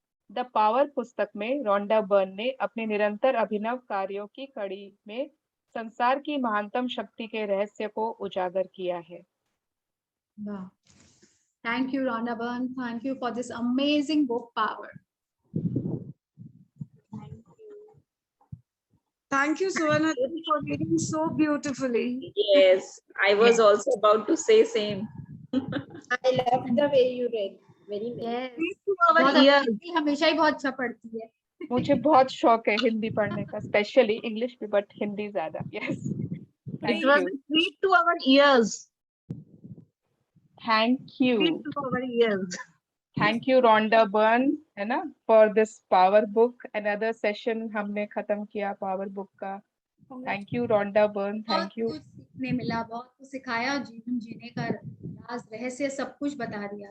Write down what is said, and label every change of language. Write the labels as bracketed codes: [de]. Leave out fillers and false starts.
[hi] The power पुस्तक में Rhonda Byrne ने अपने निरंतर अभिनव कार्यों की कड़ी में संसार की महानतम शक्ति के रहस्य को उजागर किया है। [en] वाह, thank you Rhonda Byrne, thank you for this amazing book power. Thank you, Suvarna, for reading so beautifully. Yes, I was also about to say same. I love the way you read. Very nice. [hi] Hindi हमेशा ही बहुत अच्छा पढ़ती है। मुझे बहुत शौक है हिंदी पढ़ने का, [en] specially [hi] इंग्लिश भी, बट हिंदी ज्यादा। [en] Yes, It was a treat to our ears. Thank you. Treat to our ears. Thank you Rhonda Byrne, [hi] है ना, [en] For this power book. [hi] Another session हमने खत्म किया पावर बुक का। [en] Thank you Rhonda Byrne, thank you. [hi] कुछ सीखने मिला, बहुत कुछ सिखाया, जीवन जीने का राज रहस्य सब कुछ बता दिया।